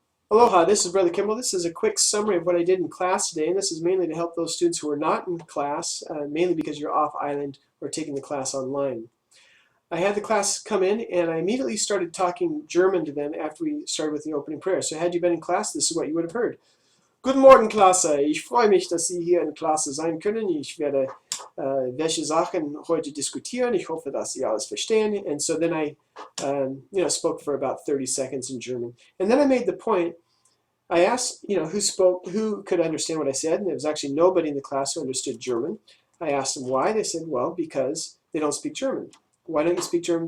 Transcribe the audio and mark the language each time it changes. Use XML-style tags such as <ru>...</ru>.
<en>Aloha, this is Brother Kimball. This is a quick summary of what I did in class today, and this is mainly to help those students who are not in class, mainly because you're off island or taking the class online. I had the class come in, and I immediately started talking German to them after we started with the opening prayer. So had you been in class, this is what you would have heard.</en> <de>Guten Morgen, Klasse. Ich freue mich, dass Sie hier in Klasse sein können. Ich werde welche Sachen heute diskutieren. Ich hoffe, dass Sie alles verstehen.</de> <en>And so then I spoke for about 30 seconds in German. And then I made the point. I asked, who could understand what I said, and there was actually nobody in the class who understood German. I asked them why. They said, well, because they don't speak German. Why don't you speak German?</en>